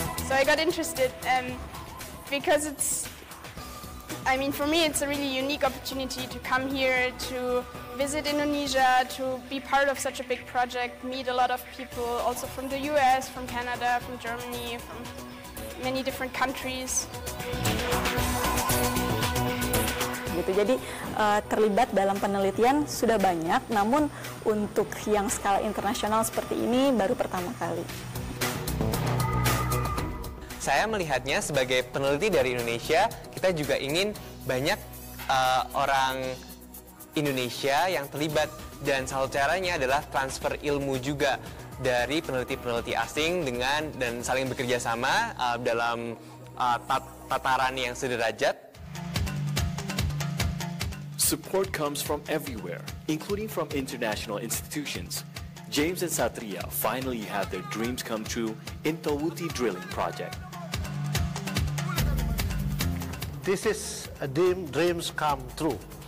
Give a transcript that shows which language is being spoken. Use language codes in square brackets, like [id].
[en] So I got interested because for me it's a really unique opportunity to come here, to visit Indonesia, to be part of such a big project, meet a lot of people also from the US, from Canada, from Germany, from many different countries. [id] Jadi terlibat dalam penelitian sudah banyak, namun untuk yang skala internasional seperti ini baru pertama kali. Saya melihatnya sebagai peneliti dari Indonesia, kita juga ingin banyak orang Indonesia yang terlibat, dan salah caranya adalah transfer ilmu juga dari peneliti-peneliti asing dan saling bekerja sama dalam tataran yang sederajat. [en] Support comes from everywhere, including from international institutions. James and Satria finally had their dreams come true in Tahuti drilling project. This is a dreams come true.